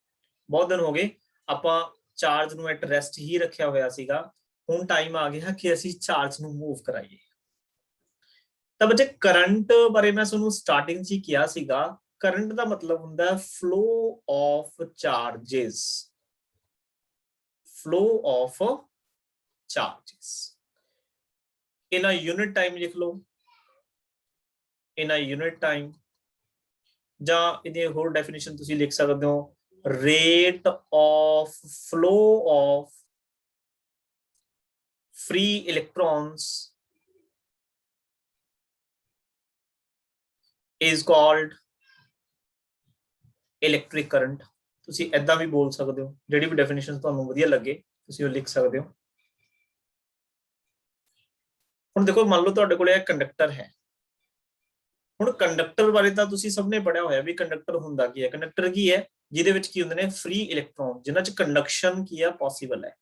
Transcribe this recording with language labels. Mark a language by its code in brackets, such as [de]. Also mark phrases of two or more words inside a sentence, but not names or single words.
[pa] ਬਹੁਤ ਦਿਨ ਹੋ ਗਏ ਆਪਾਂ ਚਾਰਜ ਨੂੰ [en] at rest [pa] ਹੀ ਰੱਖਿਆ ਹੋਇਆ ਸੀਗਾ, ਹੁਣ ਟਾਈਮ ਆ ਗਿਆ ਕਿ ਅਸੀਂ ਚਾਰਜ ਨੂੰ ਮੂਵ ਕਰਾਈਏ। ਤਾਂ ਬੱਚੇ ਕਰੰਟ ਬਾਰੇ ਮੈਂ ਤੁਹਾਨੂੰ ਸਟਾਰਟਿੰਗ 'ਚ ਹੀ ਕਿਹਾ ਸੀਗਾ, ਕਰੰਟ ਦਾ ਮਤਲਬ ਹੁੰਦਾ [en] flow of charges, flow of charges. in a unit time [pa] ਲਿਖ ਲਓ, [en] in a unit time, [pa] ਜਾਂ ਇਹਦੀ ਹੋਰ ਡੈਫੀਨੇਸ਼ਨ ਤੁਸੀਂ ਲਿਖ ਸਕਦੇ ਹੋ, [en] rate of flow of free electrons is called electric current। [pa] ਤੁਸੀਂ ਐਦਾਂ ਵੀ ਬੋਲ ਸਕਦੇ ਹੋ, ਜਿਹੜੀ ਵੀ ਡੈਫੀਨੇਸ਼ਨ ਤੁਹਾਨੂੰ ਵਧੀਆ ਲੱਗੇ ਤੁਸੀਂ ਉਹ ਲਿਖ ਸਕਦੇ ਹੋ। ਹੁਣ ਦੇਖੋ, ਮੰਨ ਲਓ ਤੁਹਾਡੇ ਕੋਲ ਇਹ ਕੰਡਕਟਰ ਹੈ। ਹੁਣ ਕੰਡਕਟਰ ਬਾਰੇ ਤਾਂ ਤੁਸੀਂ ਸਭ ਨੇ ਪੜਿਆ ਹੋਇਆ ਵੀ ਕੰਡਕਟਰ ਹੁੰਦਾ ਕੀ ਹੈ। ਕੰਡਕਟਰ ਕੀ ਹੈ, ਜਿਹਦੇ ਵਿੱਚ ਕੀ ਹੁੰਦੇ ਨੇ, [en] free electron, [pa] ਜਿਨ੍ਹਾਂ 'ਚ ਕੰਡਕਸ਼ਨ ਕੀ ਹੈ ਪੋਸੀਬਲ ਹੈ।